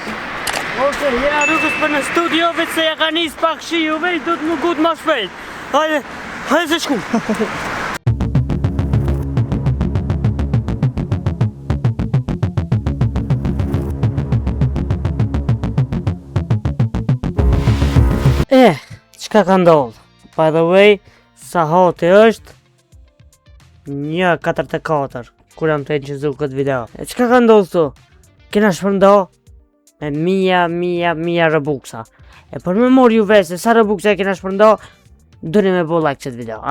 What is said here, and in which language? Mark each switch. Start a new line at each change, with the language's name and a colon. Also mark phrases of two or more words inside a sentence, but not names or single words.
Albanian: Oke, ja rrugës për në studio, veç se ja ka njës pak shi ju vej, du të më gut ma shpejt. Hajde, hajde se shkum. Qka ka ndodhë?
English: By the way,
Albanian: sa hoti është 1:44 kur jam të inqizu këtë video. Qka ka ndodhë këtu? Kena shpërndo me mija rëbuksa. E për me mor ju vesh se sa rëbuksa e kena shpërndo, duni me bo like qëtë video.